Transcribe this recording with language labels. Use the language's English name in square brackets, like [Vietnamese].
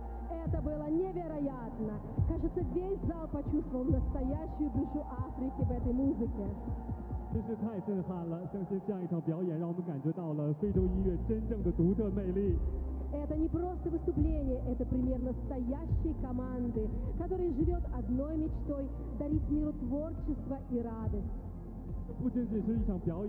[Russian] Это было невероятно! Кажется, весь зал почувствовал настоящую душу Африки в этой музыке. [Chinese] 真是太震撼了，相信这样一场表演让我们感觉到了非洲音乐真正的独特魅力。 [Russian] Это не просто выступление, это пример настоящей команды, которая живет одной мечтой – дарить миру творчество и радость.